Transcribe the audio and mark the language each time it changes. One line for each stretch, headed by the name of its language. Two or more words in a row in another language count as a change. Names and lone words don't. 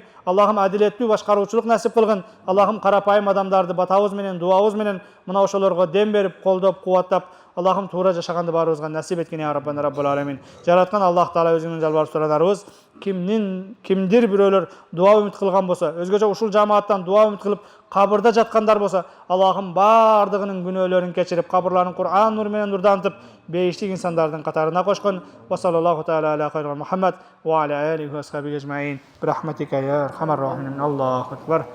Kyrgyz: Аллахым адилеттүү башкаруучулук насип кылгын. Аллахым карапайым адамдарды батабыз менен, дуабыз менен мына ошолорго дем берип, колдоп, кубаттап, Аллахым туура жашаганды баарыбызга насип эткин
Arabic: يا ربنا رب العالمين.
Kyrgyz: Жараткан Аллах Таала өзүңдөн жалбарып суранарыбыз. Кимдир бирөөлөр дуа үмүт кылган болсо, өзгөчө ушул жамааттан дуа үмүт кылып кабырда жаткандар болсо, Аллахым бардыгынын күнөөлөрүн кечирип, кабырларын Кур'ан нуру менен нурдантып, бейиштик инсандардын катарына кошкон.
Arabic: وصلى الله تعالى على خير محمد وعلى آله وأصحابه أجمعين. برحمتك يا أرحم الراحمين. الله أكبر.